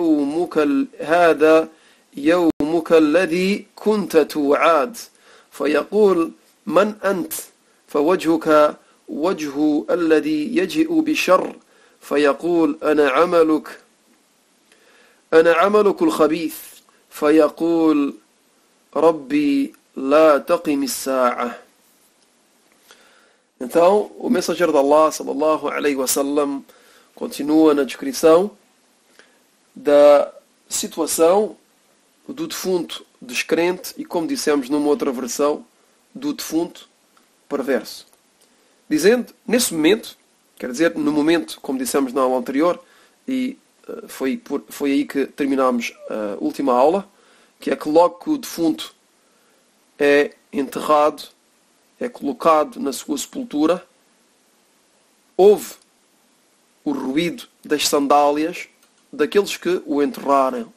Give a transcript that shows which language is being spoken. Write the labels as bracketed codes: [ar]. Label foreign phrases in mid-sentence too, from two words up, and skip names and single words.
[ar] يومك الذي كنت توعد فيقول من أنت فوجهك وجه الذي يجيء بشر فيقول أنا عملك الخبيث فيقول ربي لا تقم الساعة. [pt] Então, o mensageiro de Allah, [ar] صلى الله عليه وسلم, [pt] continua na descrição da situação do defunto descrente e, como dissemos numa outra versão, do defunto perverso. Dizendo, nesse momento, quer dizer, no momento, como dissemos na aula anterior, e foi aí que terminámos a última aula, que é que logo que o defunto é enterrado, é colocado na sua sepultura, houve o ruído das sandálias daqueles que o enterraram.